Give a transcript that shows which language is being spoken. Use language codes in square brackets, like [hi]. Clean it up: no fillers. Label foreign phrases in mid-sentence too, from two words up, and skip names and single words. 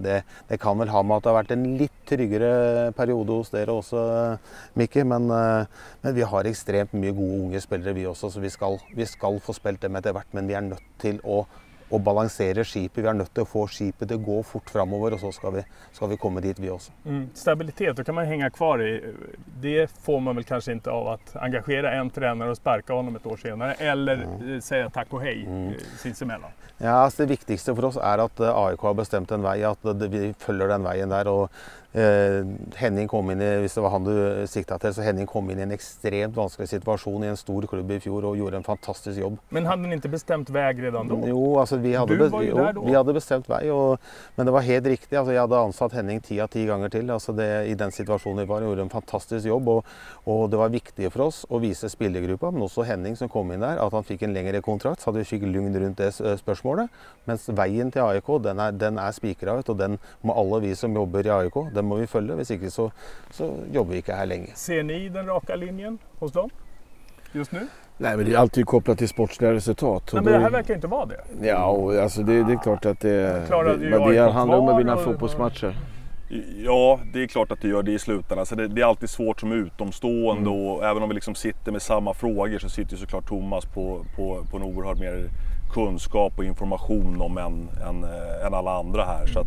[no] Det kan vel ha med at det har vært en litt tryggere periode hos dere også, Mikke, men vi har ekstremt mye gode unge spillere vi også, så vi skal få spilt dem etter hvert, men vi er nødt til å balansere skipet. Vi er nødt til å få skipet til å gå fort framover, og så skal vi komme dit vi også. [sv] Stabilitet, då kan man hänga kvar i. Det får man väl kanske inte av att engagera en tränare och sparka honom ett år senare, eller säga tack och hej sinsemellan. [no] Ja, alltså det viktigste for oss er at AIK har bestemt en vei, at vi følger den veien der, og Henning kom inn i, hvis det var han du siktet til, så Henning kom inn i en ekstremt vanskelig situasjon i en stor klubb i fjor og gjorde en fantastisk jobb. [sv] Men hade ni inte bestämt väg redan då? Jo, alltså vi hade bestämt väg, men det var helt riktigt. Alltså jag hade ansatt Henning 10 av 10 gånger till. Alltså i den situationen vi var, gjorde en fantastisk jobb, och det var viktigt för oss att visa spillergruppa, men också Henning som kom in där, att han fick en längre kontrakt, så hade vi fick lugn runt det spørsmålet. [no] Men veien til AIK, den er spikret, og den må alle vi som jobber i AIK, den må vi følge, hvis ikke så jobber vi ikke her lenge. [sv] Ser ni den raka linjen hos dem just nu? Nej, men det är alltid kopplat till sportsliga resultat. Nej, men det här verkar inte vara det. Ja, och alltså det är klart att det handlar om att vinna fotbollsmatcher. Ja, det är klart att det gör det i slutändan. Alltså det är alltid svårt som utomstående, och även om vi liksom sitter med samma frågor så sitter ju såklart Thomas på en oerhört mer kunskap och information om än alla andra här.